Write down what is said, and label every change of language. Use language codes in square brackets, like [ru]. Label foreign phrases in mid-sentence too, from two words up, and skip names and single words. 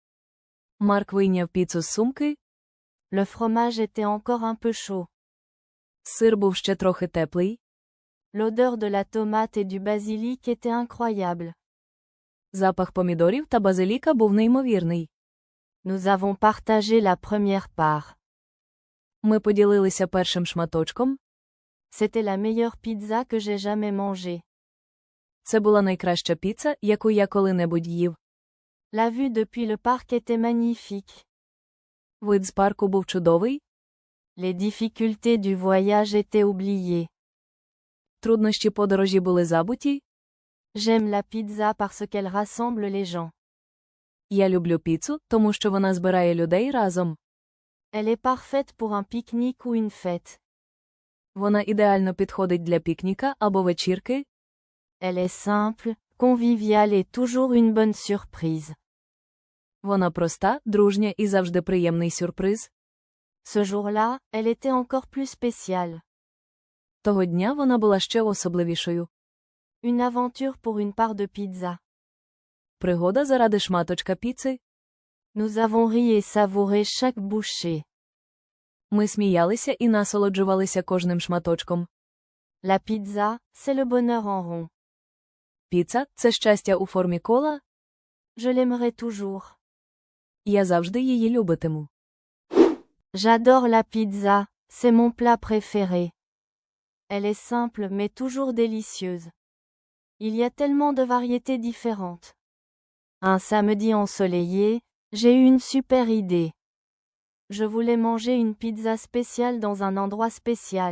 [uk] Марк вийняв піцу з сумки. [fr] Le fromage était encore un peu chaud. [uk] Сир був ще трохи теплий. [fr] L'odeur de la tomate et du basilic était incroyable. [uk] Запах помідорів та базиліка був неймовірний. [fr] Nous avons partagé la première part. [uk] Ми поділилися першим шматочком. [fr] C'était la meilleure pizza que j'ai jamais mangée. [uk] Це була найкраща піца, яку я коли-небудь їв. [fr] La vue depuis le parc était magnifique. [uk] Вид з парку був чудовий. [fr] Les difficultés du voyage étaient oubliées. [uk] Труднощі подорожі були забуті. [fr] J'aime la pizza parce qu'elle rassemble les gens. [uk] Я люблю піцу, тому що вона збирає людей разом. [fr] Elle est parfaite pour un pique-nique ou une fête. [uk] Вона ідеально підходить для пікніка або вечірки. [fr] Elle est simple, conviviale et toujours une bonne surprise. [uk] Вона проста, дружня і завжди приємний сюрприз. [fr] Ce jour-là, elle était encore plus spéciale. [uk] Того дня вона була ще особливішою. [fr] Une aventure pour une part de pizza. [uk] Пригода заради шматочка піци. [fr] Nous avons ri et savouré chaque bouchée. [uk] Ми сміялися і насолоджувалися кожним шматочком. [fr] La pizza, c'est le bonheur en rond. [uk] Піца – це щастя у формі кола. [fr] Je l'aimerai toujours. [uk] Я завжди її любитиму. [fr] J'adore la pizza, c'est mon plat préféré. Elle est simple mais toujours délicieuse. Il y a tellement de variétés différentes. Un samedi ensoleillé, j'ai eu une super idée. Je voulais manger une pizza spéciale dans un endroit spécial.